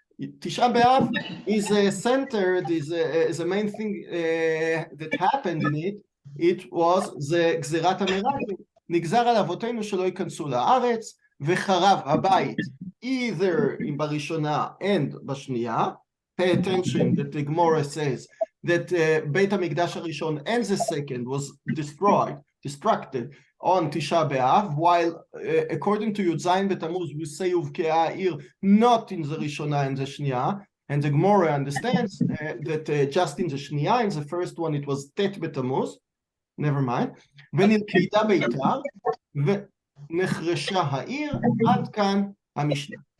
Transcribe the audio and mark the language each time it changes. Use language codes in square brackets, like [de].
[en] Tisha B'Av is centered, is a main thing that happened in it. It was the Gzerat HaMeraglim. [he] נגזר על אבותינו שלא ייכנסו לארץ, וחרב הבית, [en] either in [he] בראשונה [en] and [he] בשנייה. [en] Pay attention that the Gemara says that Beit HaMikdash HaRishon and the second was destructed on Tisha B'Av, while according to Yud Zayin B'Tammuz we say Uvkea Ha'ir, not in the Rishona and the Shniya, and the Gemara understands that just in the Shniya, in the first one it was Tet B'Tammuz, never mind, [he] ונלכדה ביתר, ונחרשה העיר, עד כאן המשנה.